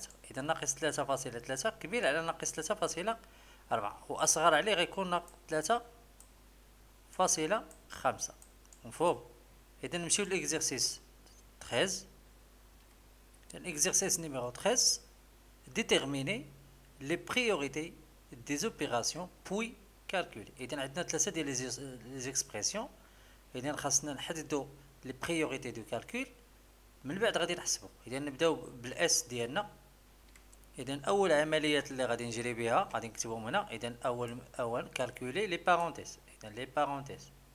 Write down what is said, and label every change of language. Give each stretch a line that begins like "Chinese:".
Arabic: اذا ناقص 3.3 كبير على ناقص 3.4، واصغر عليه غيكون ناقص 3.5. مفهوم؟ اذا نمشيو ليكزرسيس 13.
French: L'exercice numéro 13, déterminer les priorités des opérations puis calculer.
Arabic: إذا عندنا ثلاثة ديال les expressions. إذا خاصنا نحددو
French: les priorités du calcul،
Arabic: من بعد غادي نحسبو. إذا نبداو بالاس ديالنا. إذا أول عمليات اللي غادي نجري بها غادي نكتبهم هنا. إذا أول
French: calculer les parenthèses. إذا les parenthèses.